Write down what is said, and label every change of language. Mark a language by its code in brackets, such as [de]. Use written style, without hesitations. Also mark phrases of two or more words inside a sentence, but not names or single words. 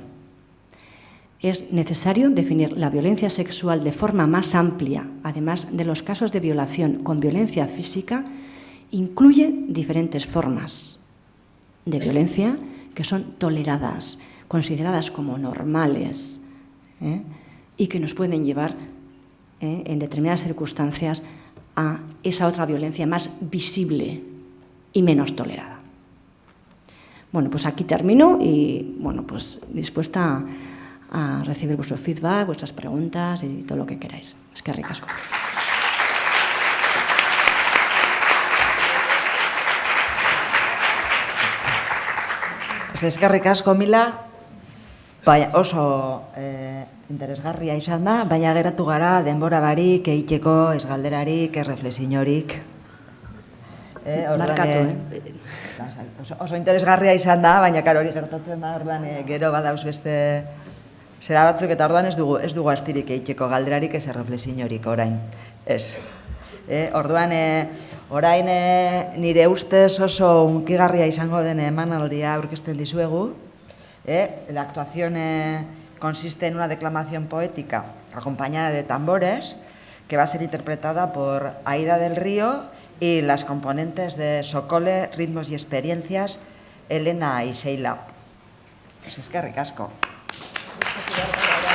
[es] Es necesario definir la violencia sexual de forma más amplia, además de los casos de violación con violencia física, incluye diferentes formas de violencia que son toleradas, consideradas como normales y que nos pueden llevar en determinadas circunstancias a esa otra violencia más visible y menos tolerada. Bueno, pues aquí termino y bueno, pues dispuesta a recibir vuestro feedback, vuestras preguntas y todo lo que queráis. [eu] Eskerrik asko. Pues eskerrik asko, Mila. Oso interesgarria izan da, baina geratu gara denbora barik, egiteko, ez galderarik, ez reflexiorik. Markatu, Oso interesgarria izan da, baina karo hori gertatzen da, orduan gero badauz beste zera batzuk, eta orduan ez dugu astirik egiteko galderarik, ez reflexiorik orain. Ez. Orduan, orain nire ustez oso unkigarria izango den emanaldia aurkezten dizuegu. [es] La actuación consiste en una declamación poética acompañada de tambores que va a ser interpretada por Aida del Río y las componentes de Sokole, Ritmos y Experiencias, Elena y Sheila. [eu] Pues eskerrik asko.